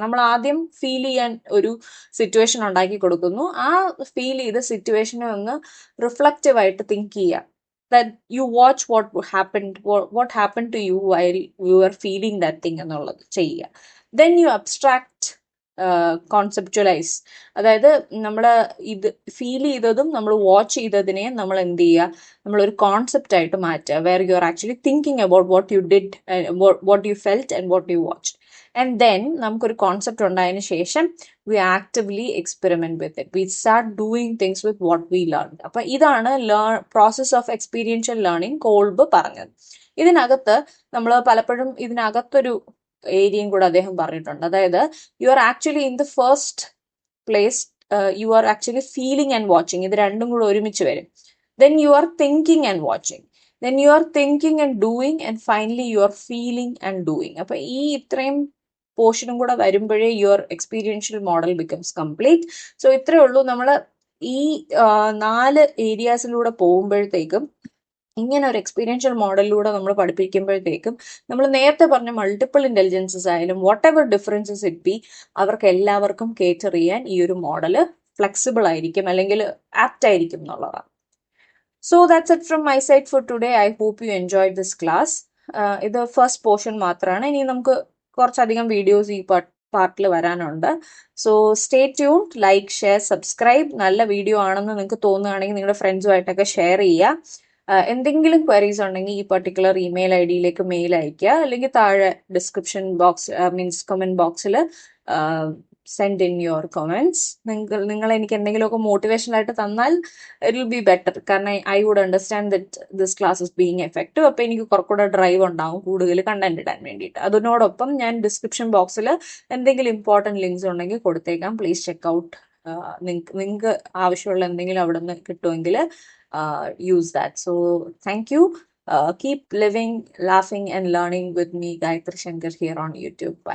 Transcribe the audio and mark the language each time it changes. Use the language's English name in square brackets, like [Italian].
[Malayalam] നമ്മൾ ആദ്യം ഫീൽ ചെയ്യാൻ ഒരു സിറ്റുവേഷൻ ഉണ്ടാക്കി കൊടുക്കുന്നു. ആ ഫീൽ ചെയ്ത സിറ്റുവേഷനെ ഒന്ന് റിഫ്ലക്റ്റീവായിട്ട് തിങ്ക് ചെയ്യുക. [English] that you watch what happened to you while you were feeling that thing [Malayalam] എന്നുള്ളത് ചെയ്യുക. [English] then you abstract conceptualize. [Malayalam] അതായത് നമ്മൾ ഇത് ഫീൽ ചെയ്തതും നമ്മൾ വാച്ച് ചെയ്തതിനെ നമ്മൾ എന്ത് ചെയ്യുക, നമ്മളൊരു കോൺസെപ്റ്റ് ആയിട്ട് മാറ്റുക, [English] Where you are actually thinking about what you did, what you felt and what you watch. And then [Malayalam] നമുക്കൊരു കോൺസെപ്റ്റ് ഉണ്ടായതിനു ശേഷം [English] We actively experiment with it, we start doing things with what we learn. [Malayalam] അപ്പൊ ഇതാണ് process of experiential learning Kolb പറഞ്ഞത്. ഇതിനകത്ത് നമ്മൾ പലപ്പോഴും ഇതിനകത്തൊരു ഏരിയയും കൂടെ അദ്ദേഹം പറഞ്ഞിട്ടുണ്ട്. [English] അതായത് you are actually in the first place, you are actually feeling and watching, [Malayalam] ഇത് രണ്ടും കൂടെ ഒരുമിച്ച് വരും. [English] Then you are thinking and watching, then you are thinking and doing, and finally you are feeling and doing. [Malayalam] അപ്പൊ ഈ ഇത്രയും പോർഷനും കൂടെ വരുമ്പോഴേ [English] Your experiential model becomes complete. [Malayalam] So ഇത്രയേ ഉള്ളൂ. നമ്മൾ ഈ 4 ഏരിയാസിലൂടെ പോകുമ്പോഴത്തേക്കും, ഇങ്ങനെ ഒരു എക്സ്പീരിയൻഷ്യൽ മോഡലിലൂടെ നമ്മൾ പഠിപ്പിക്കുമ്പോഴത്തേക്കും, നമ്മൾ നേരത്തെ പറഞ്ഞ മൾട്ടിപ്പിൾ ഇന്റലിജൻസസ് ആയാലും [English] whatever differences it be, [Malayalam] അവർക്ക് എല്ലാവർക്കും കേറ്റർ ചെയ്യാൻ ഈ ഒരു മോഡല് ഫ്ലെക്സിബിൾ ആയിരിക്കും, അല്ലെങ്കിൽ ആപ്റ്റ് ആയിരിക്കും എന്നുള്ളതാണ്. [English] So that's it from my side for today. I hope you enjoyed this class. [Malayalam] ഇത് ഫസ്റ്റ് പോർഷൻ മാത്രമാണ്. ഇനി നമുക്ക് കുറച്ചധികം വീഡിയോസ് ഈ പാർട്ടിൽ വരാനുണ്ട്. [English] so stay tuned, [Malayalam] like, share, subscribe. നല്ല വീഡിയോ ആണെന്ന് നിങ്ങൾക്ക് തോന്നുകയാണെങ്കിൽ നിങ്ങളുടെ ഫ്രണ്ട്സുമായിട്ടൊക്കെ ഷെയർ ചെയ്യുക. എന്തെങ്കിലും ക്വയറീസ് ഉണ്ടെങ്കിൽ ഈ പർട്ടിക്കുലർ ഇമെയിൽ ഐ ഡിയിലേക്ക് മെയിൽ അയയ്ക്കുക, അല്ലെങ്കിൽ താഴെ ഡിസ്ക്രിപ്ഷൻ ബോക്സ് മീൻസ് കമൻറ്റ് ബോക്സിൽ [English] Send in your comments. [Malayalam] നിങ്ങൾ എനിക്ക് എന്തെങ്കിലുമൊക്കെ മോട്ടിവേഷൻ ആയിട്ട് തന്നാൽ [English] It will be better. [Malayalam] കാരണം [English] I would understand that this class is being effective. [Malayalam] അപ്പോൾ എനിക്ക് കുറച്ചുകൂടെ ഡ്രൈവ് ഉണ്ടാവും കൂടുതൽ കണ്ടന്റ് ഇടാൻ വേണ്ടിയിട്ട്. അതിനോടൊപ്പം ഞാൻ ഡിസ്ക്രിപ്ഷൻ ബോക്സിൽ എന്തെങ്കിലും ഇമ്പോർട്ടൻറ്റ് ലിങ്ക്സ് ഉണ്ടെങ്കിൽ കൊടുത്തേക്കാം. [English] Please check out. [Malayalam] നിങ്ങൾക്ക് ആവശ്യമുള്ള എന്തെങ്കിലും അവിടെ നിന്ന് കിട്ടുമെങ്കിൽ [English] Use that. So thank you. Keep living, laughing and learning with me, Gayatri Shankar, here on YouTube. Bye.